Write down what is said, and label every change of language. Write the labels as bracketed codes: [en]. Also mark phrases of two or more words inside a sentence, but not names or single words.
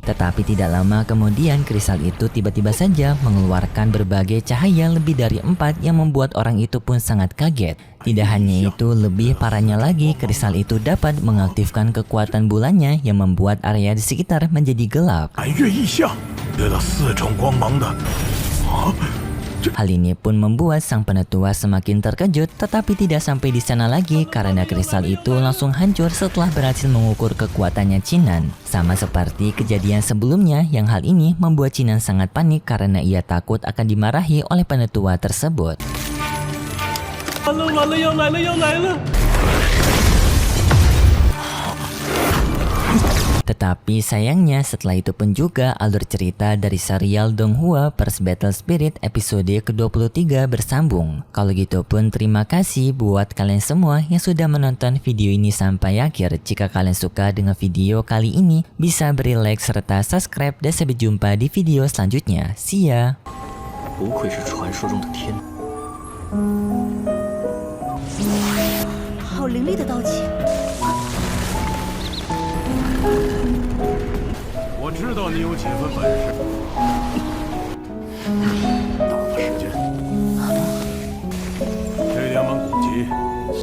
[id] Tetapi tidak lama kemudian kristal itu tiba-tiba saja mengeluarkan berbagai cahaya lebih dari 4 yang membuat orang itu pun sangat kaget. Tidak hanya itu, lebih parahnya lagi, kristal itu dapat mengaktifkan kekuatan bulannya yang membuat area di sekitar menjadi gelap. [zh] 白月异象，得到4种光芒的。啊！ [id] Hal ini pun membuat sang penetua semakin terkejut, tetapi tidak sampai di sana lagi karena kristal itu langsung hancur setelah berhasil mengukur kekuatannya Jinan. Sama seperti kejadian sebelumnya yang hal ini membuat Jinan sangat panik karena ia takut akan dimarahi oleh penetua tersebut. [zh] 完了，要来了！ [id] Tetapi sayangnya setelah itu pun juga alur cerita dari serial Donghua First Battle Spirit episode ke-23 bersambung. Kalau gitu pun terima kasih buat kalian semua yang sudah menonton video ini sampai akhir. Jika kalian suka dengan video kali ini, bisa beri like serta subscribe dan sampai jumpa di video selanjutnya. [en] See ya! [zh] 不愧是传说中的天。好凌厉的刀气！我知道你有几分本事。大把时间，这2本古籍